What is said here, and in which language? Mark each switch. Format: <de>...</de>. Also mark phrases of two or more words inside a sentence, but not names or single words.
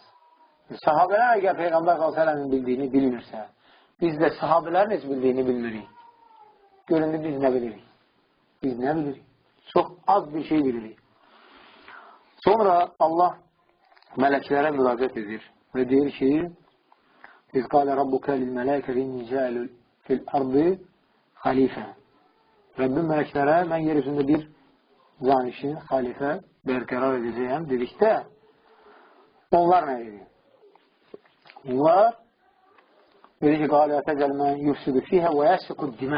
<az>Sahabələr əgər Peyğəmbər s.ə.v-in bildiyini bilmirsə, biz də sahabələrin heç bildiyini bilmirik. Göründü biz nə bilirik? Biz nə bilirik? Çox az bir şey bilirik. Sonra Allah mələklərə müraciət edir və deyir ki,</az> <ar>إذ قال ربك للملائكة إني جاعل في الأرض خليفة.</ar> <az>Rəbbim mələklərə mən yer üzündə bir canişin, xalifə bərqərar edəcəyəm dedikdə onlar nə edir? Onlar dedi ki,</az> <ar>قالوا أتجعل من يفسد فيها ويسفك الدماء.</ar>